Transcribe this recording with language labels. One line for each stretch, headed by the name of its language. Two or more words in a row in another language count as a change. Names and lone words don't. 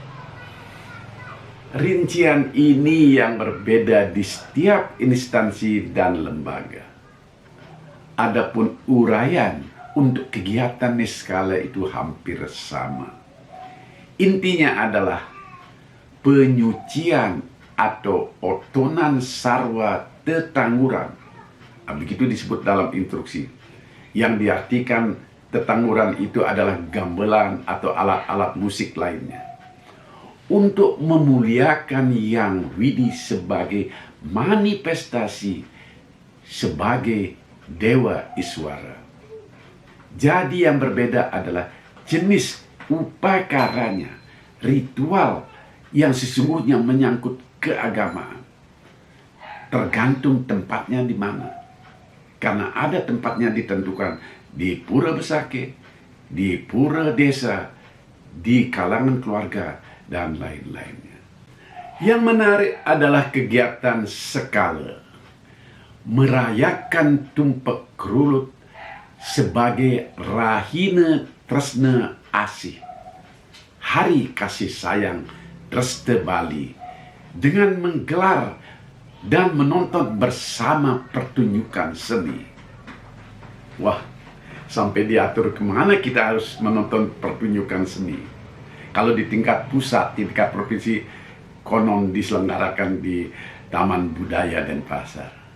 Indonesian: Rincian ini yang berbeda di setiap instansi dan lembaga. Adapun uraian untuk kegiatan niskala itu hampir sama. Intinya adalah penyucian atau otonan
Balinese: sarwa tetangguran.
Indonesian: Begitu disebut dalam instruksi. Yang diartikan tetangguran itu adalah gamelan atau alat-alat musik lainnya. Untuk memuliakan Yang Widi sebagai manifestasi sebagai Dewa Iswara. Jadi yang berbeda adalah jenis upakaranya, ritual yang sesungguhnya menyangkut keagamaan. Tergantung tempatnya di mana. Karena ada tempatnya ditentukan di pura besake, di pura desa, di kalangan keluarga, dan lain-lainnya. Yang menarik adalah kegiatan sekala merayakan Tumpek Kerulut sebagai
Balinese: Rahina Tresna Asih,
Indonesian: Hari Kasih Sayang
Balinese: Dresta Bali,
Indonesian: dengan menggelar dan menonton bersama pertunjukan seni. Wah, sampai diatur kemana kita harus menonton pertunjukan seni. Kalau di tingkat pusat, di tingkat provinsi, konon diselenggarakan di Taman Budaya Denpasar.